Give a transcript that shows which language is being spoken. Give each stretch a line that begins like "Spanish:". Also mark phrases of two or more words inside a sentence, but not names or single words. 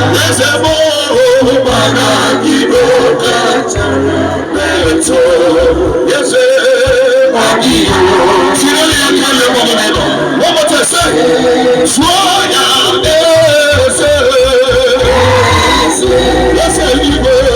Igbo: Eze m, o, mana gị bụ ọkachara. Eto, eze, ọ dị. Chineke ya ka ya kpọrọ n'ịnọ.
English: One more time, say,
Igbo: "Sụọ ya, eze." Eze igwe.